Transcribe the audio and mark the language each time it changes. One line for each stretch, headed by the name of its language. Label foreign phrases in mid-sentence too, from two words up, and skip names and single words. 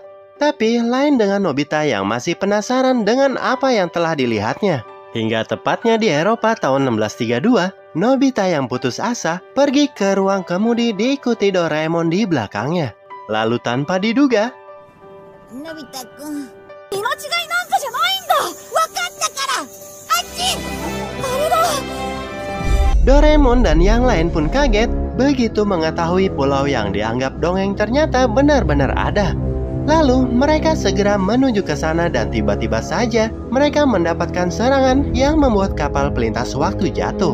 Indonesian: Tapi lain dengan Nobita yang masih penasaran dengan apa yang telah dilihatnya. Hingga tepatnya di Eropa tahun 1632, Nobita yang putus asa pergi ke ruang kemudi diikuti Doraemon di belakangnya. Lalu tanpa diduga,
Japanese: のび太くん、間違いなんかじゃないんだ! わかったから! あっち!あれだ!
Indonesian: Doraemon dan yang lain pun kaget begitu mengetahui pulau yang dianggap dongeng ternyata benar-benar ada. Lalu mereka segera menuju ke sana dan tiba-tiba saja mereka mendapatkan serangan yang membuat kapal pelintas waktu jatuh.